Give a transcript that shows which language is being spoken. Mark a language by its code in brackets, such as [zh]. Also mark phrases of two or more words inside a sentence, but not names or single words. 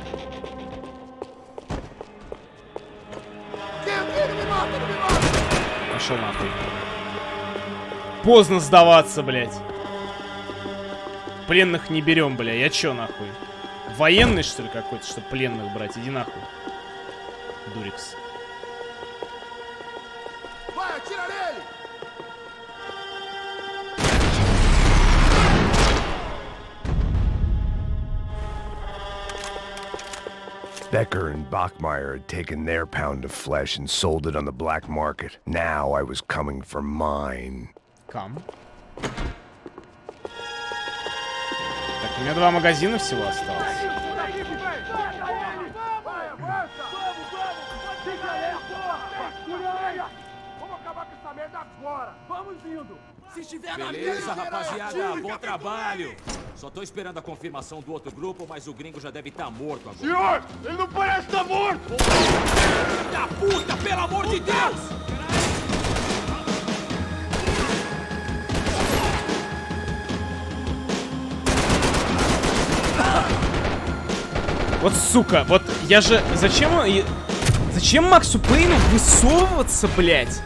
[ru] Пошел нахуй. Поздно сдаваться, блядь. Пленных не берем, бля. Я чё нахуй? Военный, что ли, какой-то, чтобы пленных брать? Иди нахуй. Дурикс. [en] Becker and Bachmeyer had taken their pound of flesh and sold it on the black market. Now I was coming for mine. Come. [ru] Так, У меня 2 магазина всего осталось. [pt] Beleza, rapaziada, bom trabalho. Só tô esperando a confirmação do outro grupo, mas o gringo já deve estar morto agora. Senhor, ele não parece estar morto! Da puta, pelo amor de Deus! [ru] Вот сука, вот я же... Зачем Максу Пейну высовываться, блядь?